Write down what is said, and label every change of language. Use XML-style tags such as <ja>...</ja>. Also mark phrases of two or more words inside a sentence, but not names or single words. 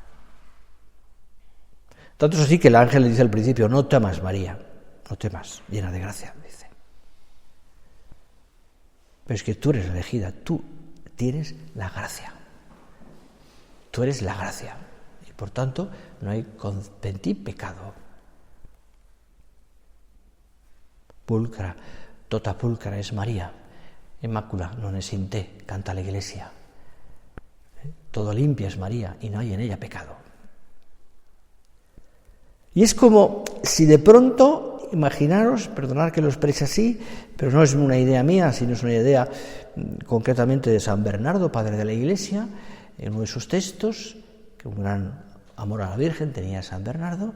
<es>Tanto es así que el ángel le dice al principio: no temas, María, no temas, llena de gracia, dice. Pero es que tú eres elegida, tú tienes la gracia. Tú eres la gracia. Y por tanto, no hay en ti pecado.</es> <la>Pulcra, tota pulcra es María. Inmácula non es in te,</la> <es>canta la Iglesia. Todo limpia es María y no hay en ella pecado. Y es como si de pronto, imaginaros, perdonad que lo exprese así, pero no es una idea mía, sino es una idea concretamente de San Bernardo, padre de la Iglesia, en uno de sus textos, que un gran amor a la Virgen tenía San Bernardo.</es>